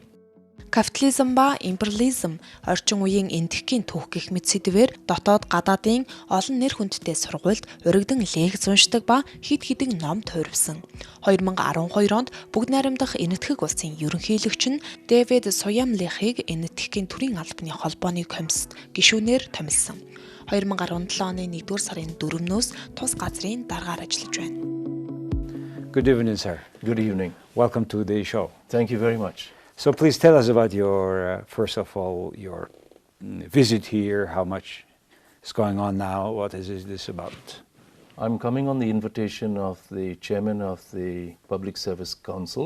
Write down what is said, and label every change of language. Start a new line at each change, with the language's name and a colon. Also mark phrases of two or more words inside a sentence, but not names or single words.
Mongolian: Капитализм ба империализм, орчин үеийн энэтхэгийн түүх гэх мэт сэдвээр дотоод гадаадын олон нэр хүндтэй сургуульд урагдан лекц уншдаг ба хэд хэдэн ном туурвсан. 2012 онд Бүлэгт найрамдах Энэтхэг улсын ерөнхийлөгч нь Давид Syiemlieh-ийг Энэтхэгийн Төрийн албаны холбооны комиссд гишүүнээр томилсон. 2017 оны 1-р сарын 4-өөс тус газрын даргаар ажиллаж байна.
English: Good evening, sir. Good evening. Welcome to the show. Thank you very much. So please tell us about your, first of all, your visit here, how much is going on now, what is this about? I'm coming on the invitation of the chairman of the Public Service Council.